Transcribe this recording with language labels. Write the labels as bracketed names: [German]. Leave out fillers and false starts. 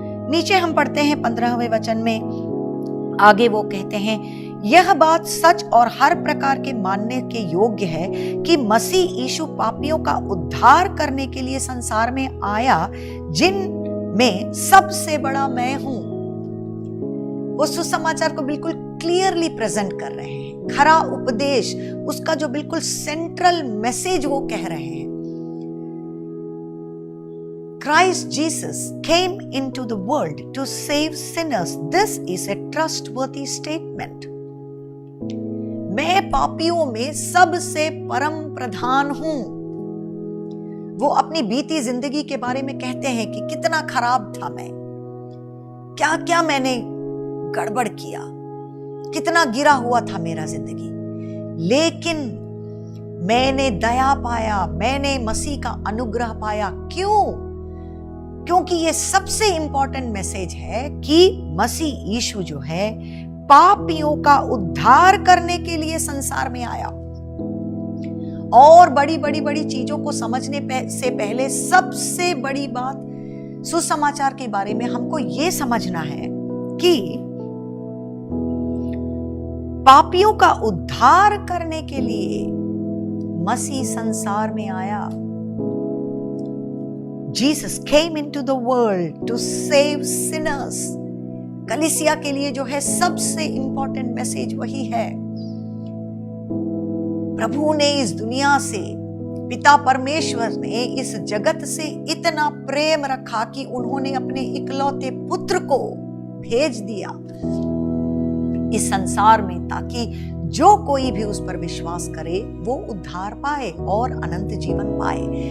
[Hindi] नीचे हम पढ़ते हैं 15वें वचन में, आगे वो कहते हैं, यह बात सच और हर प्रकार के मानने के योग्य है कि मसीह यीशु पापियों का उद्धार करने के लिए संसार में आया, जिनमें सबसे बड़ा मैं हूं। वो सुसमाचार को बिल्कुल क्लियरली प्रेजेंट कर रहे हैं। खरा उपदेश, उसका जो बिल्कुल सेंट्रल मैसेज वो कह रहे हैं। [English] Christ Jesus came into the world to save sinners. This is a trustworthy statement. [Hindi] मैं पापियों में सबसे परम प्रधान हूं। वो अपनी बीती जिंदगी के बारे में कहते हैं कि कितना खराब था मैं, क्या क्या मैंने गड़बड़ किया, कितना गिरा हुआ था मेरा जिंदगी, लेकिन मैंने दया पाया, मैंने मसीह का अनुग्रह पाया। क्यों? क्योंकि ये सबसे इंपॉर्टेंट मैसेज है कि मसीह यीशु जो है पापियों का उद्धार करने के लिए संसार में आया। और बड़ी चीजों को समझने से पहले सबसे बड़ी बात सुसमाचार के बारे में हमको ये समझना है कि पापियों का उद्धार करने के लिए मसीह संसार में आया। [English] Jesus came into the world to save sinners. [Hindi] कलीसिया के लिए जो है सबसे इंपॉर्टेंट मैसेज वही है। प्रभु ने इस दुनिया से, पिता परमेश्वर ने इस जगत से इतना प्रेम रखा कि उन्होंने अपने इकलौते पुत्र को भेज दिया इस संसार में, ताकि जो कोई भी उस पर विश्वास करे वो उद्धार पाए और अनंत जीवन पाए।